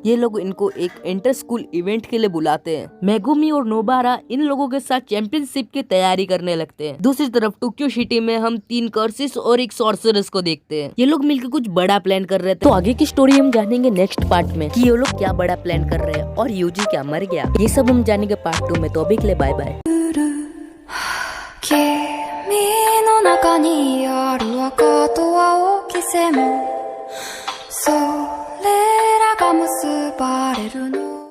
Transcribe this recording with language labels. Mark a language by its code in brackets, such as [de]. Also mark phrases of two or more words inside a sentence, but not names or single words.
[hi] ये लोग इनको एक [en] inter school event [hi] के लिए बुलाते हैं। मेगुमी और नोबारा इन लोगों के साथ चैंपियनशिप की तैयारी करने लगते हैं। दूसरी तरफ टोक्यो सिटी में हम 3 कर्सिस और एक सॉर्सरर्स को देखते हैं। ये लोग मिलकर कुछ बड़ा प्लान कर रहे थे। तो आगे की स्टोरी हम जानेंगे [en] next part [hi] में कि ये लोग क्या बड़ा प्लान कर रहे हैं और यूजी क्या मर गया। ये सब हम जानेंगे पार्ट 2 में। तो अभी के लिए [en] bye bye. [ja] 君の中にある赤と青き線もそれらが結ばれるの